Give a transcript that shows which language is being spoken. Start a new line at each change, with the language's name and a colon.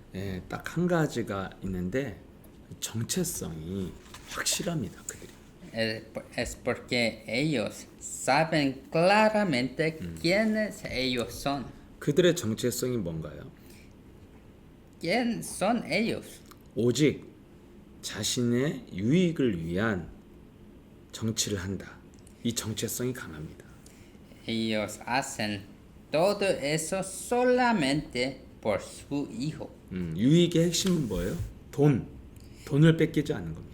Korean: 예, 딱 한 가지가 있는데 정체성이 확실합니다. 그들이.
Spanish: Es porque ellos saben claramente quiénes ellos son.
Korean: 그들의 정체성이 뭔가요?
Spanish: ¿Quién son ellos?
Korean: 오직 자신의 유익을 위한 정치를 한다. 이 정체성이 강합니다.
Spanish: Ellos hacen todo eso solamente por su hijo.
Korean: 유익의 핵심은 뭐예요? 돈을 뺏기지 않는 겁니다.